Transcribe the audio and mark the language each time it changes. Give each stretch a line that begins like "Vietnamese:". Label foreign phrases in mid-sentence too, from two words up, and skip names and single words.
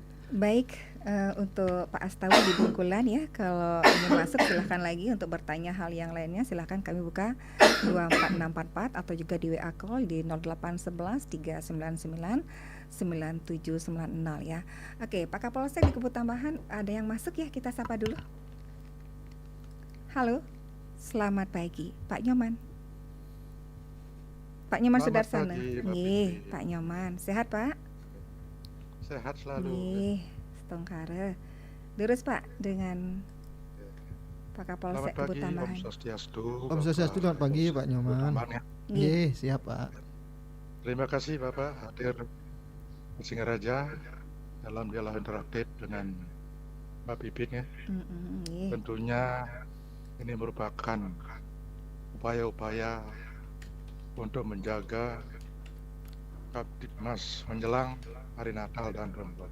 Indonesian: Baik, untuk Pak Astawa di Bungkulan ya, kalau ingin masuk silahkan lagi untuk bertanya hal yang lainnya, silahkan kami buka 24644 atau juga di WA call di 0811 399 9790 ya. Oke, Pak Kapolsek di Kebut Tambahan ada yang masuk ya, kita sapa dulu. Halo, selamat pagi, Pak Nyoman. Pak Nyoman Selamat Sudarsana. pagi, Mbak Nggih, Pipit. Pak Nyoman, sehat Pak? Sehat selalu. Nggih, setongkare. Terus Pak dengan Pak Kapolsek Selamat Kebut pagi, Om Tambahan. Swastiastu.
Balinese: Om Swastiastu,
Indonesian: selamat pagi, Pak Nyoman. Tambahan, ya. Nggih, siap Pak. Terima kasih Bapak hadir di Singaraja dalam dialog interaktif dengan Mbak Pipit ya. Nggih. Tentunya ini merupakan upaya-upaya untuk menjaga Kaptibmas menjelang hari Natal dan Tahun Baru.